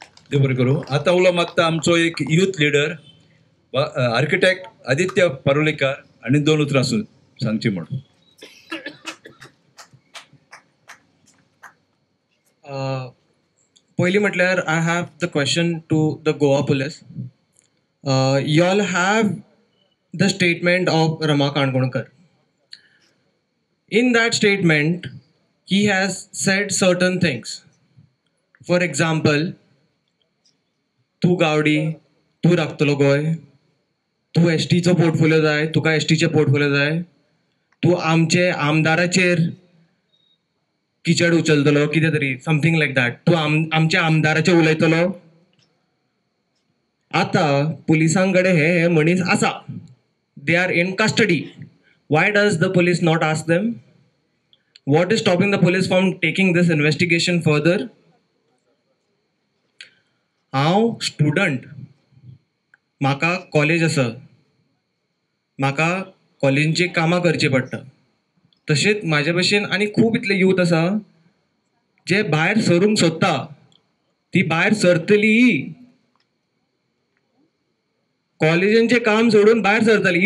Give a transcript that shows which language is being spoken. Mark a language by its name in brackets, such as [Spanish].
[Goan Konkani] देव बरें करूं. आतां उलो मागता आमचो एक यूथ लिडर आर्किटेक्ट आदित्य पारोलेकर आनी 2 उतरां सांगची म्हणून. पयलीं म्हटल्यार [English] I have the question to the Goa police. You all have the statement of Rama Kankonkar. In that statement, he has said certain things. For example, [Goan Konkani] तू गावडी, तू राखतलो गोंय, तू एसटीचो पोर्टफोलियो जाय, तुका एसटीचे पोर्टफोलियो जाय, तू आमचे आमदाराचेर किचड उचलतलो, कितें तरी [English] Something like that. [Goan Konkani] तू आमच्या आमदाराचेर उलयतलो. आतां पुलिसां कडेन हे मनीस आसा, [English] They are in custody. Why does the police not ask them? What is stopping the police from taking this investigation further? [Goan Konkani] हांव स्टुडंट, म्हाका कॉलेज आसा, म्हाका कॉलेजीची कामां करची पडटा. तशेंच म्हाजे भशेन आनी खूब इतले यूथ आसा जे भायर सरूंक सोदता. ती भायर सरतली, कॉलेजांचे काम सोडून भायर सरतली.